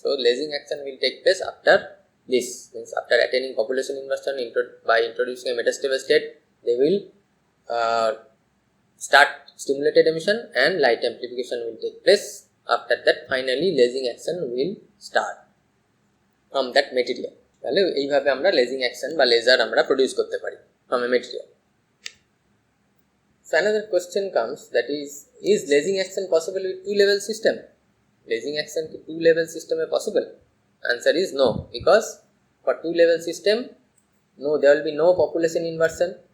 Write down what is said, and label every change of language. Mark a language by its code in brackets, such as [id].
[en] So lasing action will take place after this, means after attaining population inversion by introducing a metastable state, they will start stimulated emission and light amplification will take place. After that, finally lasing action will start from that material. [bn] তাহলে এইভাবে আমরা লেজিং action বা laser আমরা produce করতে পারি [en] from a material. So another question comes, that is lasing action possible with two level system? Lasing action [bn] ki [en] two level system is possible? Answer is no, because for two level system, there will be no population inversion.